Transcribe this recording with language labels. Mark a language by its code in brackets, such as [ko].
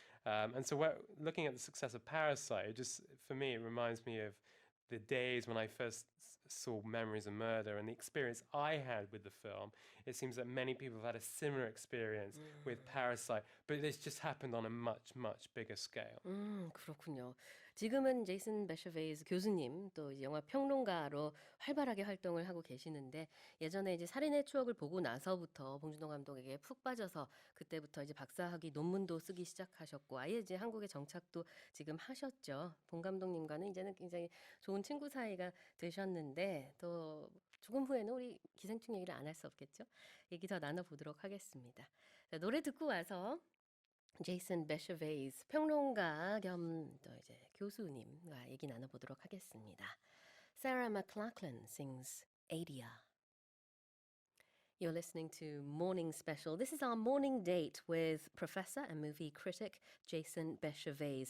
[en] And so looking at the success of Parasite, for me, it reminds me of the days when I first saw Memories of Murder and the experience I had with the film. It seems that many people have had a similar experience with Parasite, but this just happened on a much, much bigger scale. [ko] 그렇군요. 지금은 제이슨 베셔베이스 교수님 또 이제 영화 평론가로 활발하게 활동을 하고 계시는데 예전에 이제 살인의 추억을 보고 나서부터 봉준호 감독에게 푹 빠져서 그때부터 이제 박사학위 논문도 쓰기 시작하셨고 아예 이제 한국에 정착도 지금 하셨죠. 봉 감독님과는 이제는 굉장히 좋은 친구 사이가 되셨는데 또 조금 후에는 우리 기생충 얘기를 안 할 수 없겠죠? 얘기 더 나눠보도록 하겠습니다. 자, 노래 듣고 와서 제이슨 베셔베이스 평론가 겸 또 이제 교수님과 얘기 나눠보도록 하겠습니다. [en] Sarah McLachlan sings Adia. You're listening to Morning Special. This is our morning date with professor and movie critic Jason Bechervaise.